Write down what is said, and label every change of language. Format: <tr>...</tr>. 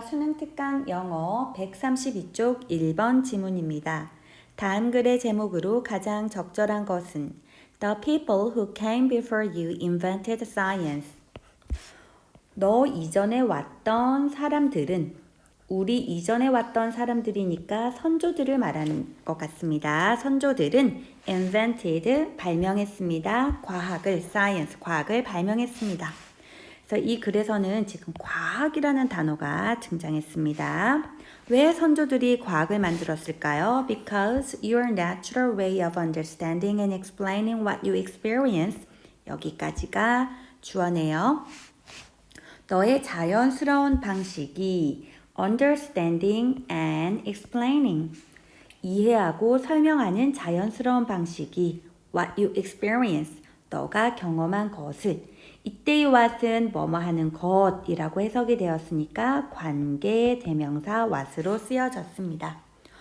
<ko>수능 특강 영어 132쪽 1번 지문입니다. 다음 글의 제목으로 가장 적절한 것은</ko> <en>The people who came before you invented science.</en> <ko>너 이전에 왔던 사람들은 우리 이전에 왔던 사람들이니까 선조들을 말하는 것 같습니다. 선조들은 invented 발명했습니다. 과학을 science 과학을 발명했습니다. 그래서 이 글에서는 지금 과학이라는 단어가 등장했습니다. 왜 선조들이 과학을 만들었을까요?</ko> <en>Because your natural way of understanding and explaining what you experience.</en> <ko>여기까지가 주어네요. 너의 자연스러운 방식이</ko> <en>understanding and explaining.</en> <ko>이해하고 설명하는 자연스러운 방식이</ko> <en>what you experience.</en> <ko>너가 경험한 것을 이때의 what은 뭐뭐 하는 것이라고 해석이 되었으니까 관계 대명사 what으로 쓰여졌습니다.</ko>